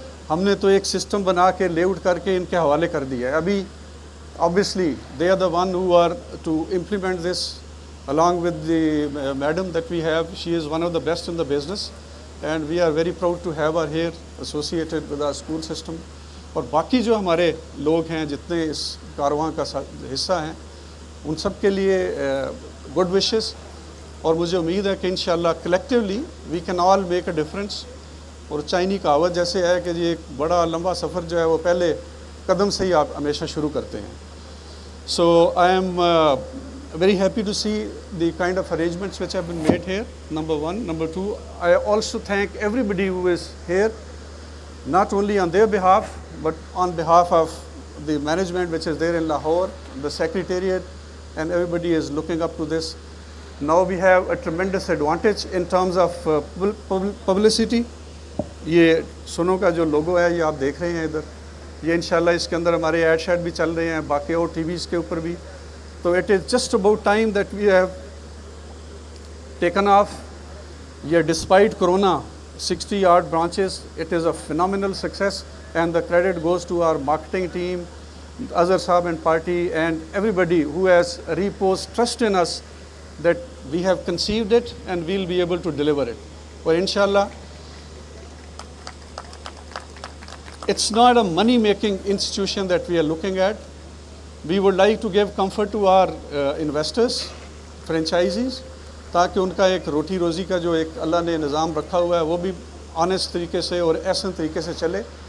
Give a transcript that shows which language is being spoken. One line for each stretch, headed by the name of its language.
Urdu: ہم نے تو ایک سسٹم بنا کے لے آؤٹ کر کے ان کے حوالے کر دیا ہے. ابھی
English: obviously they are the one who are to implement this along with the madam that we have. She is one of the best in the business, and we are very proud to have her here associated with our school system.
Urdu: اور باقی جو ہمارے لوگ ہیں جتنے اس کارواں کا حصہ ہیں ان سب کے لیے گڈ وشز, اور مجھے امید ہے کہ انشاءاللہ
English: Collectively we can all make a difference.
Urdu: اور چائنی کہاوت جیسے ہے کہ یہ ایک بڑا لمبا سفر جو ہے وہ پہلے قدم سے ہی آپ ہمیشہ شروع کرتے ہیں.
English: So I am very happy to see the kind of arrangements which have been made here, number 1. Number 2, I also thank everybody who is here, not only on their behalf, but on behalf of the management which is there in Lahore, the secretariat, and everybody is looking up to this. Now we have a tremendous advantage in terms of publicity.
Urdu: یہ سنو کا جو لوگو ہے یہ آپ دیکھ رہے ہیں ادھر, یہ انشاءاللہ اس کے اندر ہمارے ایڈ شیڈ بھی چل رہے ہیں باقی اور ٹی ویز کے اوپر بھی.
English: تو it is just about time that we have taken off. یہ despite corona 60 odd branches, it is a phenomenal success, and the credit goes to our marketing team, Azhar Saab and party, and everybody who has reposed trust in us that we have conceived it and we'll be able to deliver it. But inshallah, it's not a money-making institution that we are looking at. We would like to give comfort to our investors, franchisees,
Urdu: تاکہ ان کا ایک روٹی روزی کا جو ایک اللہ نے نظام رکھا ہوا ہے وہ بھی آنیسٹ طریقے سے اور احسن طریقے سے چلے.